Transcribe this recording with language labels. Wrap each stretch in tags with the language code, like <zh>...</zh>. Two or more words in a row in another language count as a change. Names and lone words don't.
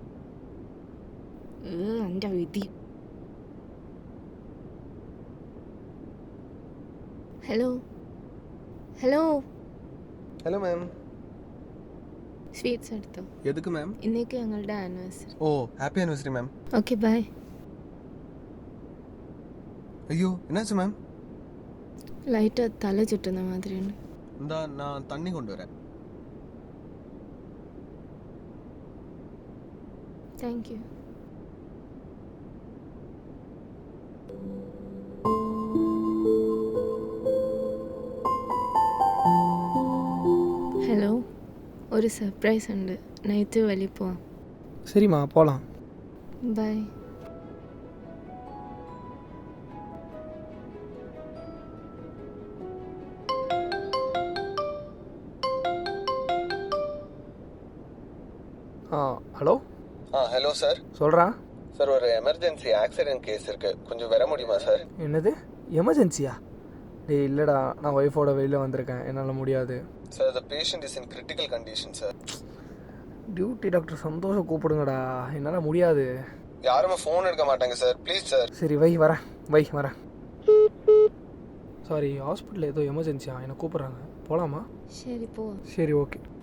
<ml>എൻ്റെ വിധി.</ml> <en>hello hello Hello ma'am.</en> <ml>സ്വീറ്റ്സ് എടുത്തോ?</ml> <ta>எதுக்கு மேம்?</ta> <ml>ഇന്നേക്ക് ഞങ്ങളുടെ ആനിവേഴ്സറി.</ml> <en>Oh, happy anniversary ma'am. Okay bye.</en> <ta>ஐயோ, என்னாச்சு மேம்?</ta> <ml>ലൈറ്റ് തല ചുറ്റുന്ന മാതിരിയുണ്ട്.</ml> <ta>இந்தா நான் தண்ணி கொண்டு வரேன்.</ta> <en>Thank you.</en> <ml>ഹലോ, ഒരു സർപ്രൈസ് ഉണ്ട്. നൈറ്റ് വെളിയിൽ പോവാം.</ml> <ta>சரிம்மா, போகலாம். ബൈ. ஹலோ. ஹலோ சார். சொல்கிறா. சார், ஒரு</ta> <en>emergency accident case</en> <ta>இருக்கு, கொஞ்சம் வர முடியுமா சார்? என்னது, எமர்ஜென்சியா? டேய் இல்லைடா, நான் ஒய்ஃபோட வெளியில் வந்திருக்கேன், என்னால் முடியாது. சார்,</ta> <en>the patient is in critical condition சார். duty doctor</en> <ta>சந்தோஷம் கூப்பிடுங்கடா, என்னால் முடியாது. யாருமே ஃபோன் எடுக்க மாட்டாங்க சார்,</ta> <en>please sir.</en> <ta>சரி வரேன். சாரி, ஹாஸ்பிட்டலில் ஏதோ எமர்ஜென்சியா, என்னை கூப்பிட்றாங்க, போகலாமா? சரி போ. சரி, ஓகே.</ta>